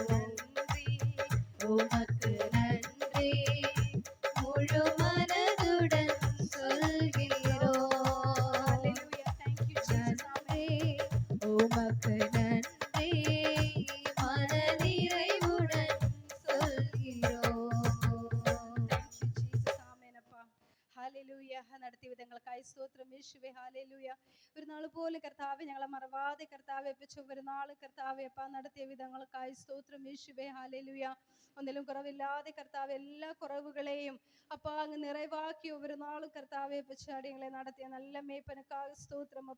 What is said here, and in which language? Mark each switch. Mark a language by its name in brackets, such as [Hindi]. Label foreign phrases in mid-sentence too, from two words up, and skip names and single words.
[Tamil] நன்றி உமக்கு நன்றி, முழு மனதுடன் சொல்கிறோம். நன்றி உமக்கு நன்றி, மன நிறைவுடன் சொல்கிறோம். [Malayalam] ഹല്ലേലൂയ. നടത്തിയ വിധങ്ങൾക്കായി സ്തോത്രം യേശുവേ. ഹല്ലേലൂയ. ഒരു നാൾ പോലും കർത്താവെ ഞങ്ങളെ മറവാതെ കർത്താവെ വെച്ച ഒരു നാൾ കർത്താവെ അപ്പ നടത്തിയ വിധങ്ങൾക്കായി സ്തോത്രം യേശുവേ. ഹല്ലേലൂയ. ഒന്നിലും കുറവില്ലാതെ കർത്താവ് എല്ലാ കുറവുകളെയും അപ്പ അങ്ങ് നിറവാക്കി ഒരു നാളും കർത്താവെ പച്ചാടിയങ്ങളെ നടത്തിയ നല്ല മേപ്പനക്കായി സ്തോത്രം അപ്പ.